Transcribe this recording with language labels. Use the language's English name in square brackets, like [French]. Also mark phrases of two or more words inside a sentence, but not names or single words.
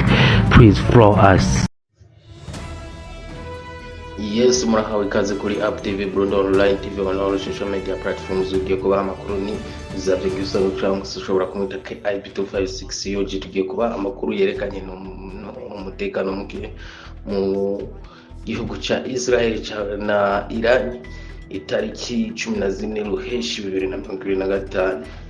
[English] Please follow us. Yes, [Rundi] murahawe ikaze kuri UPTVBURUNDI [English] online TV on all social media platforms. [Rundi] Ugiye kuba amakuru ni zavye gisaro cyangwa ushobora kumwita IP256 yoje tugiye kuba amakuru yerekanye umutekano muke mu gihugu ca Isirayeli na Irani. Itariki 14 Ruheshi 2025.